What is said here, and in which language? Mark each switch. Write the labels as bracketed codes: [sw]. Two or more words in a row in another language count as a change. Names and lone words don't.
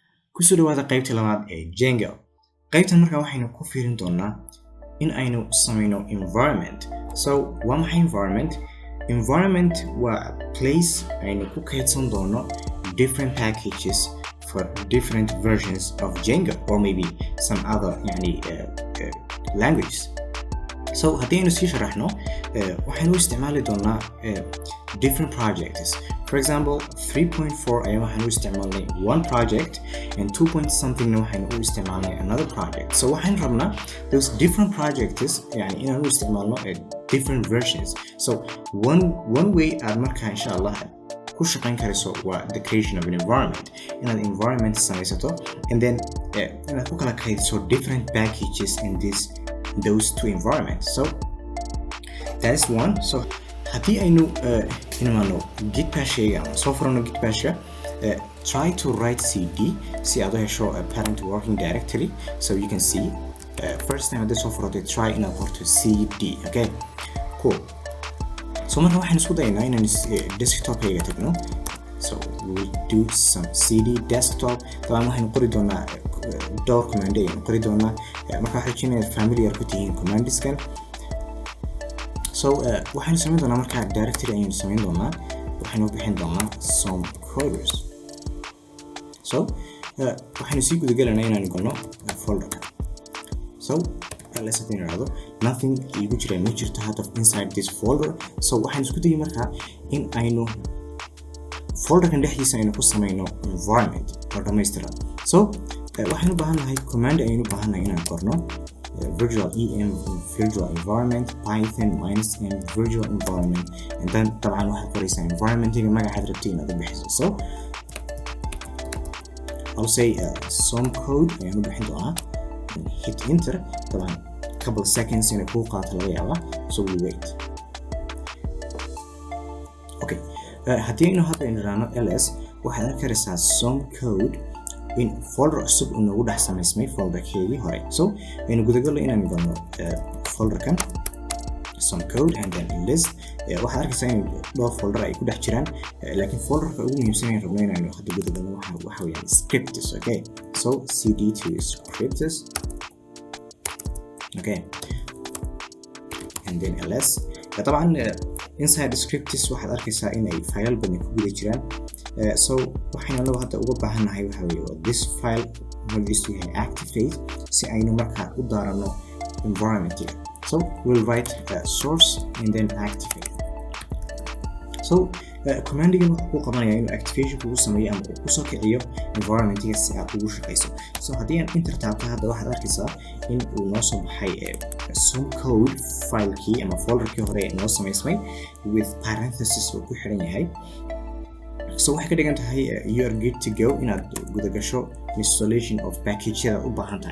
[so] kusoo dhawaada qaybta labaad ee Django. qaybtan markaa waxaynu ku fiirin doonaa in aynu samayno environment. So waa maxay environment? [en] Environment waa place [so] aynu ku kaydsan doono [en] different packages for different versions of Django or maybe some other languages. [so] So haddii aynu sii sharaxno waxaynu isticmaali doonaa [en] different projects. For example, 3.4 [so] ayaa waxaan u isticmaalnay [en] one project and 2 something [so] waxaan u isticmaalnay [en] another project. [so] So waxaan rabnaa [en] those different projects [so] inaan u isticmaalno [en] different versions. So one way [so] aad markaa [ar] إن شاء الله [so] ku shaqayn karayso waa [en] the creation of an environment. [so] Inaad environment samaysato [en] and then [so] inaad ku kala kaydso [en] different packages in those two environments. So that is one. [so] So haddii aynu git bashayga ama soo furano git basha, [en] try to write cd [so] si aad u hesho [en] a parent working directory. So you can see first time [so] hadii soo furato [en] try [so] inaad qorto [en] cd. Okay, cool. [so] So marka waxaan isku daynaa inaan desktop-ayga tagno. [en] So we will do some cd desktop. [so] Dabcan waxaynu qori doonaa door command ayaynu qori doonaa. Marka waxaan rajeynayaa familiar ku tihiin commandiskan. So waxaynu samayn doonaa marka directory ayaynu samayn doonaa. Waxaynu bixin doonaa [en] some coders. [so] So waxaynu sii gudagalaynaa inaan galno folderka. [en] So let's say nothing [so] igu jira ma jirto hadda [en] inside this folder. [so] So waxaan isku dayay marka in aynu folderkan dhexdiisa aynu ku samayno environment oo dhamaystiran. So waxaan u baahanahay command ayaynu u baahanahay inaan qorno [en] virtual virtual environment python -n virtual environment and then [so] طبعا waxaad qoraysaa environment-iga magacaad rabtay inaad bixiso. [en] So I'll say some code [so] ayaan u bixin doonaa [en] and hit enter. طبعا couple seconds in a cool [so] qaato laga yaabaa. [en] So we wait. [so] Okay, haddii aynu hadda inraano ls waxaad arkaysaa some code in folder cusub oo nagu dhex samaysmay folderkeedii hore. So aynu gudagalo inaan galno folderkan some code and then list. Waxaad arkaysaa in dhowr folder ay ku dhex jiraan, laakiin folderka ugu muhiimsan ee rabno inaynu hadda gudagalno waxa weeyaan scripts. [en] Okay, so cd to scripts. Okay, and then ls. [so] طبعا [en] inside scripts [so] waxaad arkaysaa in ay file badan ku guda jiraan. So waxaynu laba hadda uga baahanahay waxa weeye [en] this file [so] magaciisu yahay activate si aynu markaa u daarano environment-iga. [en] So we'll write source and then activate. [so] So command-iga wuxuu ku qabanayaa inuu activation kugu sameeyo ama uu kusoo kiciyo environment-iga si aad ugu shaqayso. So haddii aan enter taabto hadda waxaad arkaysaa in uu noo soo baxay some code file-kii ama folder-kii hore noo samaysmay [en] with parentheses [so] oo ku xiran yahay. So waxay ka dhigan tahay [en] you are good to go [so] inaad gudagasho [en] installation of [so] packageyada u baahan tahay.